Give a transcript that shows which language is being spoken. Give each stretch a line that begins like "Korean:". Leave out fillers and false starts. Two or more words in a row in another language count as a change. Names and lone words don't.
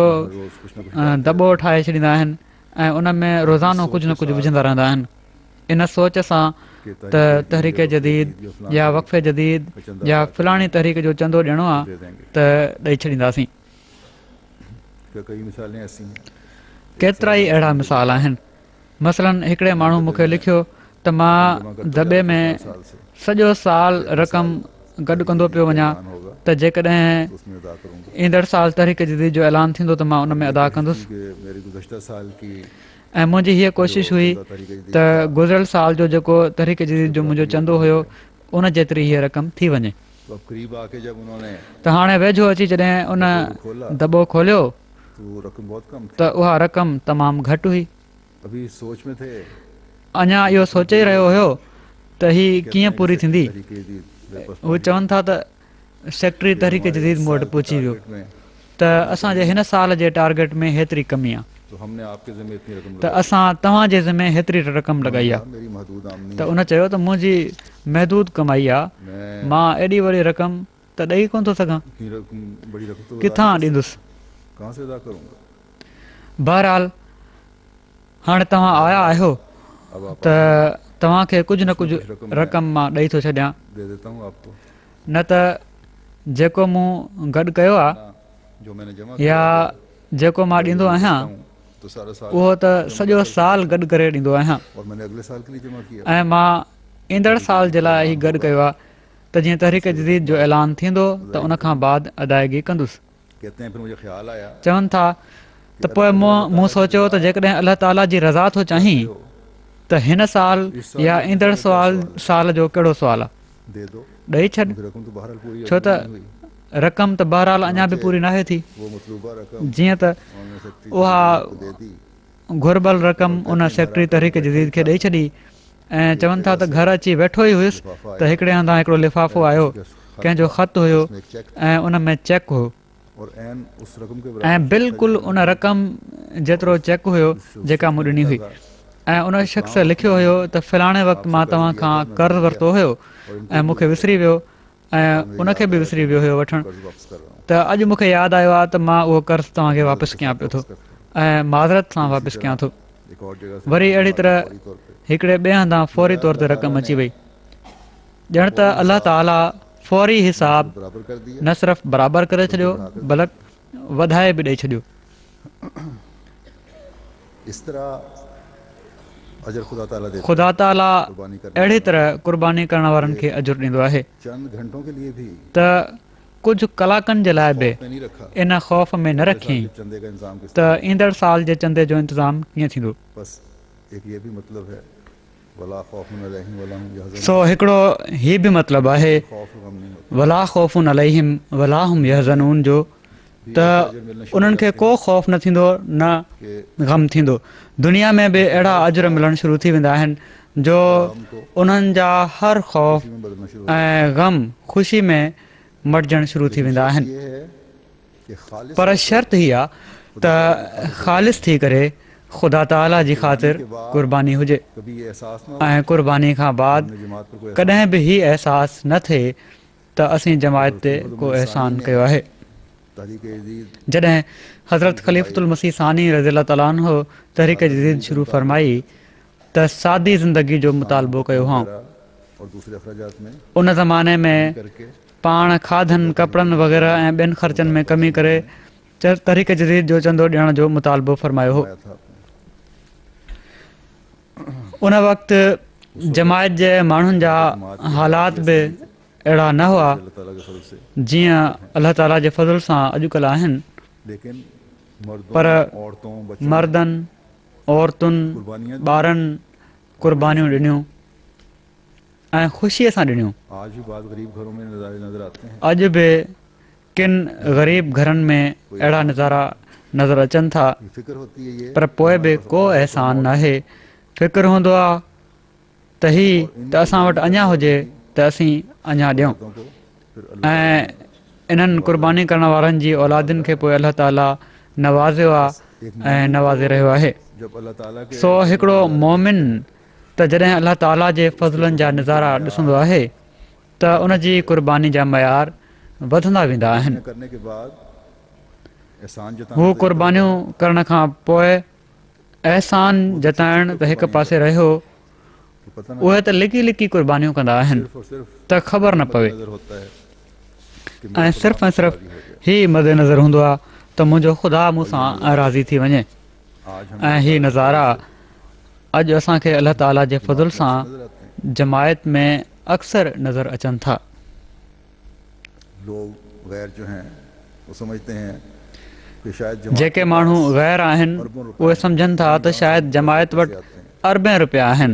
Hindi: रोज कुछ न कुछ
Sindhi: दॿो ठाहे छॾींदा आहिनि ऐं उन में रोज़ानो कुझु न कुझु विझंदा रहंदा आहिनि इन सोच सां त तहरीक जदीद या वक़फ़े जदीद या फलाणी तहरीक जो चंदो ॾियणो आहे
Hindi: दे देंगे
Sindhi: त ॾेई छॾींदासीं।
Hindi: कई मिसालें ऐसी हैं
Sindhi: केतिरा ई अहिड़ा मिसाल आहिनि। मसलन हिकिड़े माण्हू मूंखे लिखियो त मां दॿे में
Hindi: साल से
Sindhi: सॼो साल रक़म गॾु कंदो पियो वञा
Hindi: होगा
Sindhi: त जेकॾहिं
Hindi: उसमें अदा करूंगा
Sindhi: ईंदड़ साल तहरीक जदीद जो ऐलान थींदो त मां उन में अदा कंदुसि
Hindi: कि मेरी गुज़श्ता साल की
Sindhi: ऐं मुंहिंजी हीअ कोशिशि हुई त गुज़िरियल साल जो जेको तहरीक जदीद जो मुंहिंजो चंदो हुयो उन जेतिरी हीअ रक़म थी वञे।
Hindi: तो अब करीब आके जब उन्होंने
Sindhi: त हाणे वेझो अची जॾहिं उन
Hindi: खोला
Sindhi: दॿो खोलियो
Hindi: तो वो रकम बहुत कम थी
Sindhi: त उहा रक़म तमामु घटि हुई
Hindi: अभी सोच में थे
Sindhi: अञा इहो सोचे ई रहियो हुयो त ही कीअं पूरी थींदी।
Hindi: तहरीक जदीद मेरे पास
Sindhi: उहे चवनि था त सेक्रेटरी तहरीक जदीद मूं वटि पहुची वियो
Hindi: टारगेट में,
Sindhi: त असांजे हिन साल जे टारगेट में हेतिरी कमी आहे,
Hindi: तो हमने आपके ज़िम्मे इतनी रकम
Sindhi: त असां तव्हांजे ज़िमे हेतिरी रक़म लॻाई आहे।
Hindi: मेरी महदूद आमदनी
Sindhi: त उन चयो त मुंहिंजी महदूद कमाई आहे,
Hindi: मैं
Sindhi: मां एॾी वॾी रक़म त ॾेई कोन थो सघां,
Hindi: की रकम बड़ी रकम तो
Sindhi: किथां ॾींदुसि।
Hindi: कहाँ से अदा करूँगा।
Sindhi: बहरहाल हाणे तव्हां आया आहियो
Hindi: अब आप
Sindhi: त तव्हांखे कुझु न कुझु रक़म मां ॾेई थो छॾियां,
Hindi: दे देता हूँ आपको,
Sindhi: न त जेको मूं गॾु कयो आहे
Hindi: जो मैंने जमा
Sindhi: या जेको मां ॾींदो आहियां
Hindi: तो सारा साल,
Sindhi: उहो त सॼो साल गॾु करे ॾींदो आहियां,
Hindi: और मैंने अगले साल के लिए जमा किया।
Sindhi: ऐं मां ईंदड़ साल जे लाइ ई गॾु कयो आहे त जीअं तहरीक जदीद जो ऐलान थींदो त उन खां बाद अदायगी कंदुसि।
Hindi: कहते हैं फिर मुझे ख्याल आया
Sindhi: चवनि था त पोइ मूं सोचियो त जेकॾहिं अलाह ताला जी रज़ा थो चाहीं त हिन साल या ईंदड़ साल जो कहिड़ो सुवालु आहे,
Hindi: दे दो,
Sindhi: ॾेई छॾ,
Hindi: रकम तो बहरहाल पूरी
Sindhi: छो त रक़म त बहरहाल अञा बि पूरी नाहे थी।
Hindi: वो मतलूबा रकम
Sindhi: जीअं त
Hindi: उन्होंने सेक्रेटरी
Sindhi: उहा
Hindi: को दे दी।
Sindhi: घुरबल रक़म उन सेक्रेटरी तहरीक जदीद खे ॾेई छॾी ऐं चवनि था त घर अची वेठो ई हुयुसि त हिकिड़े हंधा हिकिड़ो लिफ़ाफ़ो आयो, कंहिंजो ख़त हुयो
Hindi: उसमें एक चेक
Sindhi: ऐं उन में चेक हुयो,
Hindi: और एन उस रकम के
Sindhi: ऐं बिल्कुलु उन रक़म जेतिरो चेक हुयो जेका मूं ॾिनी हुई, ऐं उन शख़्स लिखियो हुयो त फलाणे वक़्तु मां तव्हां खां कर्ज़ु वरितो हुयो ऐं मूंखे विसरी वियो ऐं उनखे बि विसरी वियो हुयो वठणु,
Hindi: कर्ज वापस कर रहा हूँ।
Sindhi: त अॼु मूंखे यादि आयो आहे त मां उहो कर्ज़ु तव्हांखे वापसि कयां पियो थो ऐं माज़रत सां वापसि कयां थो।
Hindi: एक और जगह से
Sindhi: वरी अहिड़ी तरह
Hindi: फौरी तौर पे
Sindhi: हिकिड़े ॿिए हंधां फौरी तौर ते रक़म अची वई, ॼण त अलाह ताला फौरी हिसाब
Hindi: बराबर कर दिया।
Sindhi: न सिर्फ़ु बराबरि करे छॾियो बल्कि वधाए बि ॾेई छॾियो।
Hindi: इस तरह अजर खुदा ताला देता है। ख़ुदा ताला कुर्बानी करने
Sindhi: अहिड़ी तरह क़ुर्बानी करण वारनि खे अजुर ॾींदो आहे
Hindi: चंद घंटों के लिए भी
Sindhi: त कुझु कलाकनि जे लाइ बि
Hindi: में नहीं रखा।
Sindhi: इन ख़ौफ़ में न रखी
Hindi: चंदे का इंतजाम किस
Sindhi: त ईंदड़ साल जे चंदे जो इंतज़ाम कीअं थींदो।
Hindi: बस एक ये भी मतलब है
Arabic: ولا خوف عليهم ولا هم يحزنون.
Sindhi: सो हिकिड़ो हीअ बि मतिलबु आहे
Hindi: खौफ गम नहीं होता।
Arabic: ولا خوف عليهم ولا هم يحزنون
Sindhi: जो त उन्हनि खे को ख़ौफ़ न थींदो न गम थींदो। दुनिया में बि अहिड़ा अजर मिलणु शुरू थी वेंदा आहिनि जो उन्हनि जा हर ख़ौफ़
Hindi: में बदलना शुरू
Sindhi: ऐं गम ख़ुशी में मटिजणु शुरू थी वेंदा आहिनि।
Hindi: ये है कि खालिस
Sindhi: पर शर्त ही आहे त ख़ालिस थी करे ख़ुदा ताला जी ख़ातिर क़ुर्बानी हुजे
Hindi: कभी ये एहसास ना हो
Sindhi: ऐं क़ुर्बानी खां बाद
Hindi: कि जमात पर कोई
Sindhi: कॾहिं बि हीउ अहसासु न थिए त असीं जमायत ते को अहसान कयो आहे। तहरीक जदीद जॾहिं हज़रत ख़लीफ़तुल मसीह सानी
Arabic: رضي الله تعالى عنه
Sindhi: तहरीक जदीद शुरू फरमाई त सादी ज़िंदगी जो मुतालबो कयो हुओ।
Hindi: और दूसरे अखराजात में
Sindhi: उन ज़माने में
Hindi: करके
Sindhi: पाण खाधनि कपिड़नि वग़ैरह ऐं ॿियनि ख़र्चनि में कमी करे तहरीक जदीद जो चंदो ॾियण जो मुतालबो फरमायो हो।
Hindi: आया था
Sindhi: उन वक़्तु जमायत जे माण्हुनि जा हालात बि अहिड़ा न हुआ
Hindi: अल्लाह ताला के फजल से।
Sindhi: जीअं अलाह ताला जे फज़ल सां अॼुकल्ह आहिनि,
Hindi: लेकिन मर्दों
Sindhi: पर
Hindi: औरतों बच्चों
Sindhi: मर्दनि औरतुनि
Hindi: कुर्बानियां
Sindhi: ॿारनि क़ुर्बानियूं ॾिनियूं ऐं ख़ुशीअ सां ॾिनियूं।
Hindi: आज भी बाद गरीब घरों में नजर आते हैं।
Sindhi: अॼु बि किन ग़रीब घरनि में अहिड़ा नज़ारा नज़र अचनि था,
Hindi: ये फिक्र होती है ये
Sindhi: पर पोइ बि को अहसान नाहे। फ़िक्र हूंदो आहे त ही त असां वटि अञा हुजे त असीं अञा ॾियूं
Hindi: मर्दों को फिर अल्लाह
Sindhi: ऐं इन्हनि क़ुर्बानी करण वारनि जी औलादुनि खे पोइ अलाह ताला नवाज़ियो आहे ऐं नवाज़े रहियो आहे।
Hindi: जब अल्लाह ताला के
Sindhi: सो हिकिड़ो मोमिन त जॾहिं अलाह ताला जे फज़लनि जा नज़ारा ॾिसंदो आहे त उन जी क़ुर्बानी जा मयार वधंदा वेंदा आहिनि।
Hindi: करने के बाद एहसान
Sindhi: हू
Hindi: जताना
Sindhi: क़ुर्बानियूं करण खां पोइ अहसान जताइण त हिकु पासे रहियो,
Hindi: तो पता ना
Sindhi: उहे त लिकी लिकी क़ुर्बानियूं कंदा आहिनि
Hindi: सिर्फ और सिर्फ
Sindhi: त ख़बर न पवे
Hindi: नजर होता है कि
Sindhi: ऐं सिर्फ़ु ऐं सिर्फ़ु ही मदे नज़र हूंदो आहे त मुंहिंजो ख़ुदा मूंसां राज़ी थी वञे।
Hindi: आज हम
Sindhi: ऐं ही नज़ारा अॼु असांखे अलाह ताला जे फज़ल सां
Hindi: नजर आते हैं।
Sindhi: जमायत में अक्सर नज़र अचनि था।
Hindi: लोग गैर जो हैं वो समझते हैं कि शायद जमात
Sindhi: जेके माण्हू गैर आहिनि उहे सम्झनि था त शायदि जमायत वटि अरबें रुपया आहिनि,